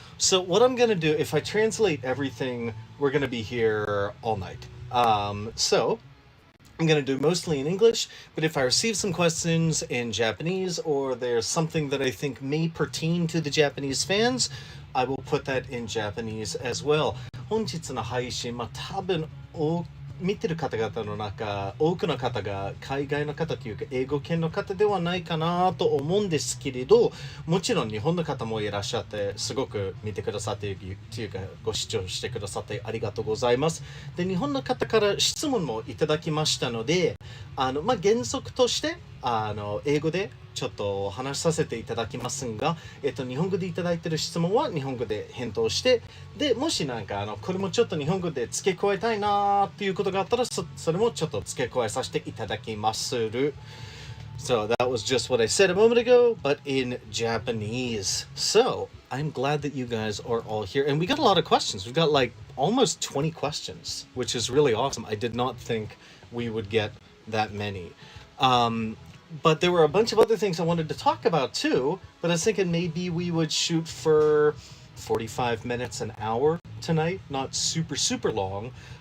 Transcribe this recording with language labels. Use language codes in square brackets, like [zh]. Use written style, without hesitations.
[en] So what I'm going to do, if I translate everything, we're going to be here all night. So I'm going to do mostly in English, but if I receive some questions in Japanese or there's something that I think may pertain to the Japanese fans, I will put that in Japanese as well. [ja] 本日の配信、多分見てる方々の中、多くの方が海外の方というか英語圏の方ではないかなと思うんですけれど、もちろん日本の方もいらっしゃって、すごく見てくださっているというかご視聴してくださってありがとうございます。で、日本の方から質問もいただきましたので、原則として英語でちょっと話させていただきますが、日本語でいただいている質問は日本語で返答して、で、もしなんかこれもちょっと日本語で付け加えたいなっていうことがあったら、それもちょっと付け加えさせていただきまする。 [en] So that was just what I said a moment ago, but in Japanese. So I'm glad that you guys are all here. And we got a lot of questions. We've got like almost 20 questions, which is really awesome. I did not think we would get that many. But there were a bunch of other things I wanted to talk about too, but I was thinking maybe we would shoot for 45 minutes, an hour tonight, not super, super long.